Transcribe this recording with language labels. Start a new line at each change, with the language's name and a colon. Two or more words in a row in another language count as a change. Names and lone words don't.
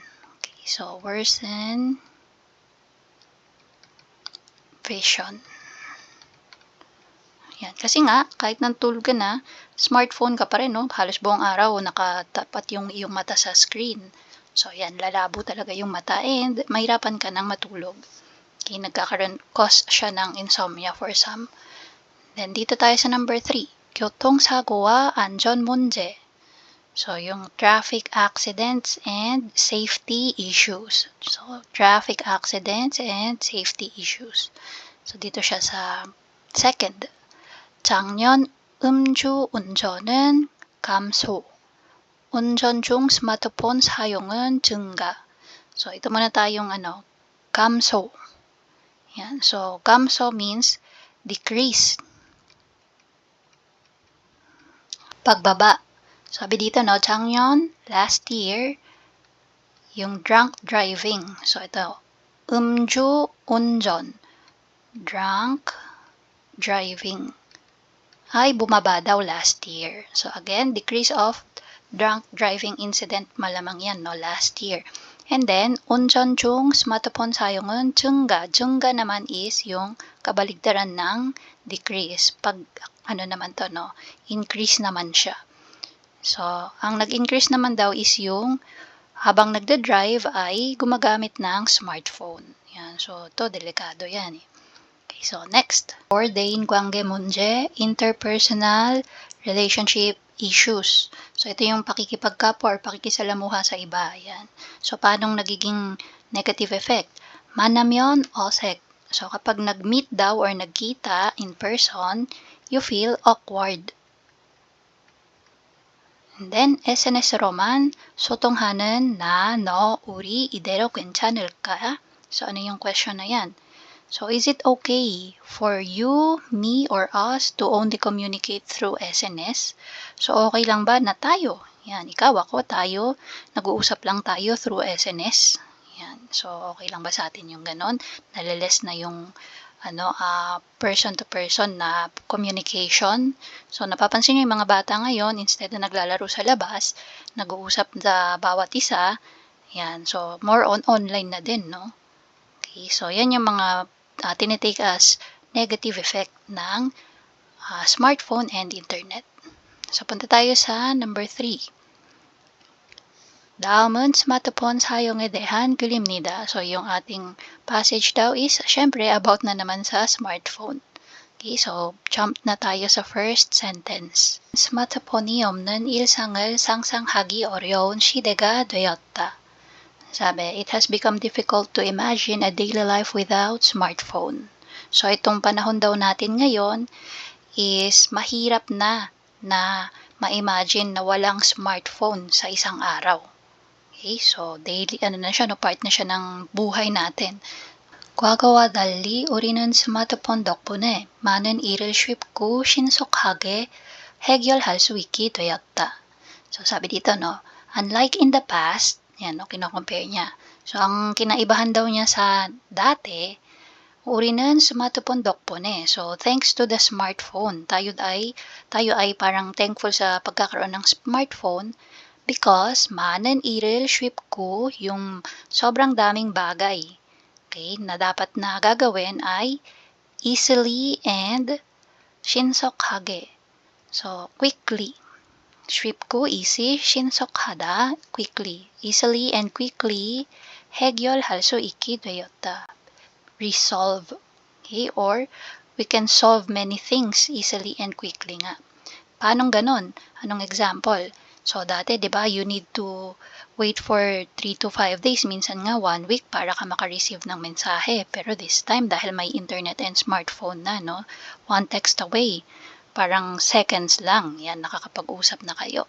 English: Okay, so worsen vision.
Filipino: Yan. Kasi nga, kahit nantulog ka na, smartphone ka pa rin, no? Halos buong araw nakatapat yung iyong mata sa screen. So, yan, lalabo talaga yung mata and mahirapan ka nang matulog.
English: Okay, cause siya ng insomnia for some. Then,
Filipino: dito tayo sa number 3.
Korean: 교통사고와 안전 문제.
English: So, yung traffic accidents and safety issues. So, traffic accidents and safety issues. So,
Filipino: dito siya sa second.
Korean: 작년 음주 운전은 감소. 운전 중 스마트폰 사용은 증가.
Filipino: So, ito muna tayong 감소. Yan.
English: So, 감소 means decrease.
Filipino: Pagbaba. Sabi dito, no, 작년,
English: last year,
Filipino: yung
English: drunk driving. So,
Filipino: ito,
Korean: 음주 운전,
English: drunk driving,
Filipino: ay bumaba daw
English: last year. So, again, decrease of drunk driving incident,
Filipino: malamang yan,
English: no, last year. And then,
Korean: 운전 중 smartphone 사용은 증가.
Filipino: 증가 naman is yung kabaligtaran ng decrease. Pag, naman to, no, increase naman siya. So, ang nag-increase naman daw is yung habang nagda-drive ay gumagamit ng smartphone. Yan. So, to delikado yan. Okay, so next.
Korean: 대인 관계 문제,
English: interpersonal relationship issues.
Filipino: So, ito yung pakikipagkapwa or pakikisalamuha sa iba. Yan. So, paanong nagiging
English: negative effect?
Korean: 만나면 어색.
English: So,
Filipino: kapag nag-meet daw
English: or nagkita in person, you feel awkward. And then,
Korean: SNS로만 소통하는 나, 너, 우리 이대로 괜찮을까?
Filipino: So, ano yung question na yan?
English: So, is it okay for you, me, or us to only communicate through SNS?
Filipino: So, okay lang ba na tayo? Yan, ikaw, ako, tayo, nag-uusap lang tayo
English: through SNS.
Filipino: Yan, so, okay lang ba sa atin yung ganon? Naliles na yung person-to-person na communication. So, napapansin nyo yung mga bata ngayon, instead na naglalaro sa labas, nag-uusap sa bawat isa. Yan,
English: so, more on online
Filipino: na din, no? Okay, so, yan yung mga tinitake as
English: negative effect
Filipino: ng
English: smartphone and internet.
Filipino: So, punta tayo sa number 3.
Korean: 다음은 스마트폰 사용에 대한 글입니다.
Filipino: So, yung ating passage daw is, syempre, about na naman sa smartphone. Okay, so jump na tayo sa
English: first sentence.
Korean: 스마트폰이 없는 일상을 상상하기 어려운 시대가 되었다.
Filipino: Sabi,
English: it has become difficult to imagine a daily life without smartphone.
Filipino: So itong panahon daw natin ngayon is mahirap na ma-imagine na walang smartphone sa isang araw. Okay, so daily na siya, part na siya ng buhay natin.
Korean: 과거와 달리 우리는 스마트폰 덕분에 많은 일을 쉽고 신속하게 해결할 수 있게 되었다.
Filipino: So sabi dito,
English: no, unlike in the past,
Filipino: yan, no, kino-compare niya. So ang kinaibahan daw niya sa dati,
Korean: 우리는 스마트폰 덕분에.
English: So thanks to the smartphone,
Filipino: tayo ay parang thankful sa pagkakaroon ng smartphone because
Korean: 많은 일을 쉽고
Filipino: yung sobrang daming bagay. Okay, na dapat na gagawin ay
English: easily and
Filipino: 신속하게. So, quickly. 쉽고 easy, 신속하다, quickly.
English: Easily and quickly
Korean: 해결할 수 있게 되었다.
English: Resolve. Okay, or we can solve many things easily and quickly nga.
Filipino: Paano ganon? Anong example? So, dati, di ba,
English: you need to wait for 3 to 5 days,
Filipino: minsan nga 1 week para ka makareceive ng mensahe. Pero
English: this time,
Filipino: dahil may internet and smartphone na, no,
English: one text away,
Filipino: parang seconds lang, yan, nakakapag-usap na kayo.